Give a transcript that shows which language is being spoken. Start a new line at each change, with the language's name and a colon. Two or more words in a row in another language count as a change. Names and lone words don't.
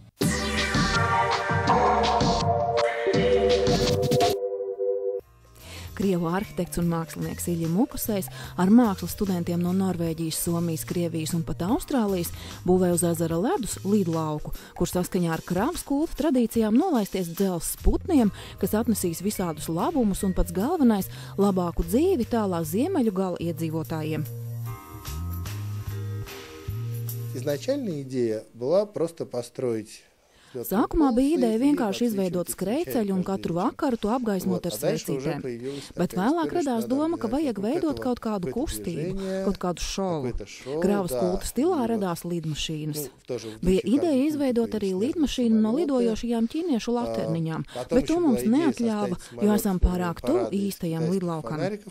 Latvian: Krievu arhitekts un mākslinieks Ilja Mukusejs ar mākslas studentiem no Norvēģijas, Somijas, Krievijas un pat Austrālijas būvē uz ezera ledus lidlauku, kur saskaņā ar kravas kulta tradīcijām nolaisties dzelzs putniem, kas atnesīs visādus labumus un pats galvenais – labāku dzīvi tālā ziemeļu gala iedzīvotājiem.
Russian: Изначальная идея была просто построить.
Latvian: Sākumā bija ideja vienkārši izveidot skrejceļu un katru vakaru to apgaismot ar svecītēm. Bet vēlāk radās doma, ka vajag veidot kaut kādu kustību, kaut kādu šovu. Kravas kulta stilā radās lidmašīnas. Bija ideja izveidot arī lidmašīnu no lidojošajām ķīniešu laterniņām, bet to mums neatļāva, jo esam pārāk tuvu īstajam lidlaukam.